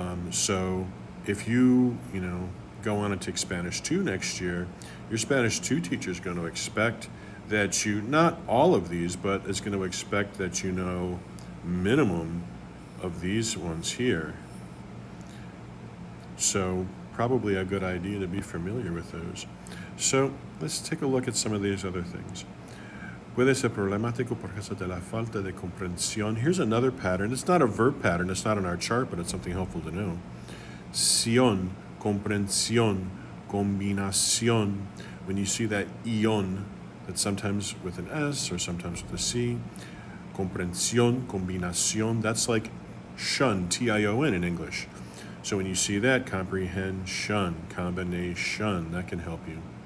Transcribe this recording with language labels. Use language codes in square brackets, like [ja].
[en] So if you go on and take Spanish 2 next year, your Spanish 2 teacher is going to expect that you, not all of these, but is going to expect that you know minimum of these ones here. So probably a good idea to be familiar with those. So let's take a look at some of these other things. [es] Puede ser problemático por causa de la falta de comprensión. [en] Here's another pattern. It's not a verb pattern. It's not on our chart, but it's something helpful to know. Sion [es] comprensión, combinación. [en] When you see that ion, that's sometimes with an S or sometimes with a C, comprensión, combinación, that's like shun, T-I-O-N in English. So when you see that, comprehension, combination, that can help you.